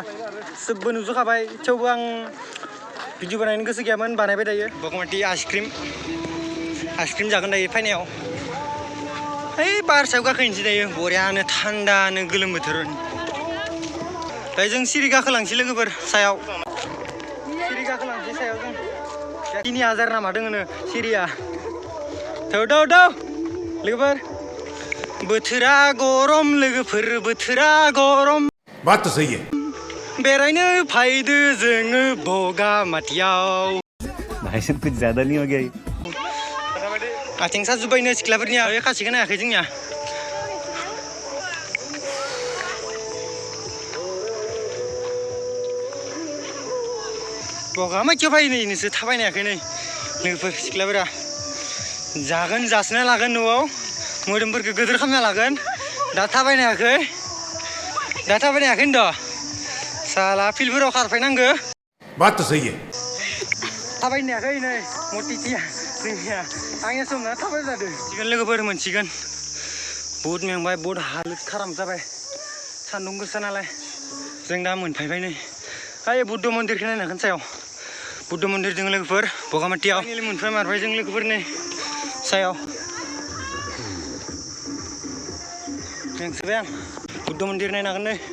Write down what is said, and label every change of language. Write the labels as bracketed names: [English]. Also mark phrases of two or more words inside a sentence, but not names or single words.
[Bodo] सोबबो नुजोबखाबाय थेवबो आं भिडिअ बानायनो गोसो गैयामोन बानायबाय दायो बगामाथि आइसक्रिम जागोन दायो फैनायाव ओइ पाहार सायाव गाखोनोसै दायो बरियानो थान्दानो गोलोम बोथोरनि दायो जों सिरि गाखोलांसै लोगोफोर सायाव सिरि गाखोलांसै सायाव जों 3000 नामा दोङोनो सिरिया थौ लोगोफोर बोथोरा गरम लोगोफोर बोथोरा गरम [Hindi] बात तो सही है [Bodo] बेरायनो फायदो जोङो बगामाथियाव [Hindi] भाई साहब कुछ ज्यादा नहीं हो गया ये [Bodo] आथिं साजोब्बायनो सिख्लाफोरनिया खासिखौ नायाखै जोंनिया बगामाथियाव फैनो नोंसोर थाबायनो हायाखै नै लोगोफोर सिख्लाफोरा जागोन जासोना लागोन न'आव मोदोमफोरखौ गोदोर खालामना लागोन दा थाबायनो हायाखै होनद' साला फिल्डफोराव खारफैनांगो [Hindi] बात तो सही है [Bodo] थाबायनो हायाखै नै मटिटिया जोंनिया आंनिया समना थाबाय जादों मोनसिगोन लोगोफोर मोनसिगोन बहुत मेंबाय बहुत हालोद खाराम जाबाय सान्दुं गोसा नालाय जों दा मोनफैबाय नै ओइ बुद्ध मन्दिरखौ नायनो हागोन सायाव बुद्ध मन्दिर दङ लोगोफोर बगामाथियाव मोनफैमारबाय जों लोगोफोर नै सायाव मेंसोबाय आं बुद्ध मन्दिर नायनो हागोन नै